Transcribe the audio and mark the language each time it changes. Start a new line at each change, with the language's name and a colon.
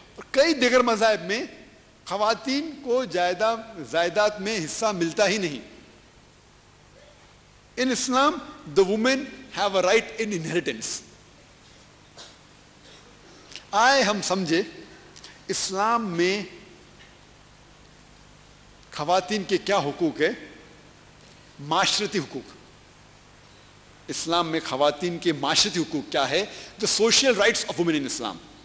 Urdu: اور کئی دیگر مذاہب میں خواتین کو جائیداد میں حصہ ملتا ہی نہیں.
English: In Islam the women have a right in inheritance.
Urdu: آئے ہم سمجھے اسلام میں خواتین کے کیا حقوق ہے. معاشرتی حقوق. اسلام میں خواتین کے معاشرتی حقوق کیا ہے,
English: the social rights of women in Islam.